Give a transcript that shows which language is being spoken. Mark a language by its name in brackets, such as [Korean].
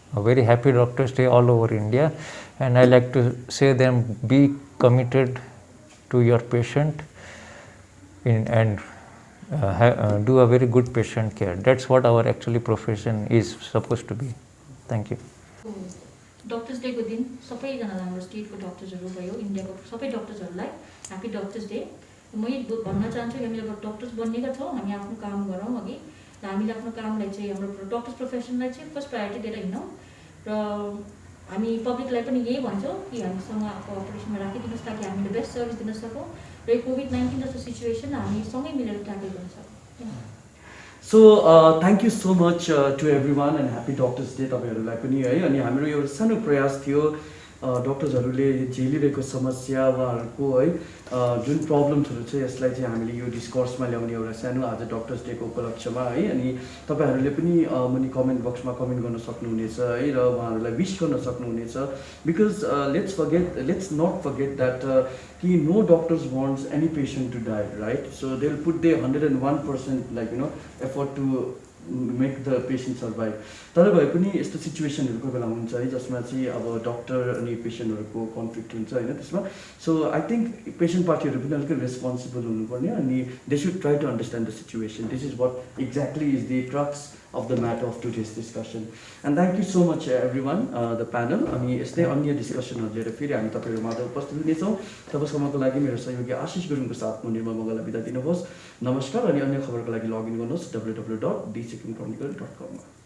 [English] a very happy Doctors Day all over India, and I like to say them, be committed to your patient and do a very good patient care. That's what our actually profession is supposed to be. Thank you. [Nepali] Doctors डेको दिन सबैजनालाई हाम्रो स्टेटको डक्टर्सहरू भयो, इन्डियाको सबै डक्टर्सहरूलाई happy doctors day. म भन्न चाहन्छु हामी अब डक्टर्स बन्नेका छौँ, हामी आफ्नो काम गरौँ अघि र हामीले आफ्नो कामलाई चाहिँ हाम्रो डक्टर्स प्रोफेसनलाई चाहिँ फर्स्ट प्रायोरिटी दिएर हिँडौँ र हामी पब्लिकलाई पनि यही भन्छौँ कि हामीसँग कोअपरेसनमा राखिदिनुहोस् ताकि हामीले बेस्ट सर्भिस दिन सकौँ र यो कोभिड-19 जस्तो सिचुएसन हामी सँगै मिलेर ट्याकल गर्न सकौँ। [English] so thank you so much to everyone and happy doctors day [Nepali] तपाईँहरूलाई पनि है। अनि हाम्रो एउटा सानो प्रयास थियो डक्टर्सहरूले झेलिरहेको समस्या उहाँहरूको है जुन प्रब्लम्सहरू छ यसलाई चाहिँ हामीले यो डिस्कर्समा ल्याउने एउटा सानो आज डक्टर्स डेको उपलक्ष्यमा है। अनि तपाईँहरूले पनि मुनि कमेन्ट बक्समा कमेन्ट गर्न सक्नुहुनेछ है र उहाँहरूलाई विश गर्न सक्नुहुनेछ because [English] let's not forget that [Nepali] कि [English] No doctors wants any patient to die right. So they will put their 101% like effort to make the patient survive. [Nepali] तर भए पनि यस्तो सिचुएसनहरू कोही बेला हुन्छ है जसमा चाहिँ अब डक्टर अनि पेसेन्टहरूको कन्फ्लिक्ट हुन्छ होइन त्यसमा। [English] so I think patient पार्टीहरू [Nepali] पनि अलिकति रेस्पोन्सिबल हुनुपर्ने अनि [English] They should try to understand the situation. This is what exactly is the crux of the matter of today's discussion. And thank you so much everyone, the panel. [Nepali] अनि यस्तै अन्य डिस्कसनहरू लिएर फेरि हामी तपाईँहरू माझ उपस्थित हुनेछौँ। तबसम्मको लागि मेरो सहयोगी आशिष गुरुङको साथ म निर्मल मङ्गललाई बिदा दिनुहोस्। नमस्कार। अनि अन्य खबरको लागि लगइन गर्नुहोस् www.dsikimchronicle.com मा।